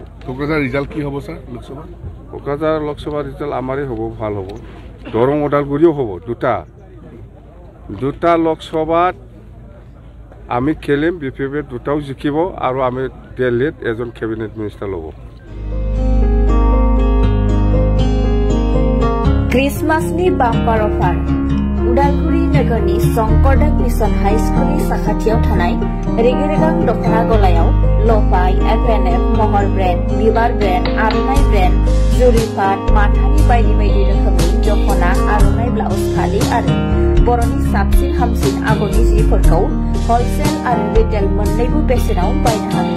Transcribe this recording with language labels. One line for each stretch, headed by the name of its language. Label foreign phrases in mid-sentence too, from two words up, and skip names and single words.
Assamese: কোকৰাঝাৰ ৰিজাল্ট কি হ'ব ছাৰ? লোকসভা কোকৰাঝাৰ লোকসভা ৰিজাল্ট আমাৰেই হ'ব, ভাল হ'ব। দৰং ওদালগুৰিও হ'ব, দুটা লোকসভাত আমি খেলিম, বিপিএফে দুটাও জিকিব আৰু আমি দিল্লীত এজন
English: cabinet minister
Assamese: ল'ব।
Bodo: क्रिसमासनि बाम्पार अफार उदालगुरि नोगोरनि शंकरदेव मिशन हाई स्कुलनि साखाथियाव थानाय रेगे-रेगां दखना गलायाव लफाय, FNF, महर ब्रेन्ड, बिबार ब्रेन्ड, आर'नाइ ब्रेन्ड, जुरिपाट, माथानि बायदि रोखोमनि दखना, आर'नाइ ब्लाउज फालि आरो बर'नि साबसिन हामसिन आगरनि जिफोरखौ हलसेल आरो रिटेल मोन्नैबो बेसेनाव बायनो हागोन।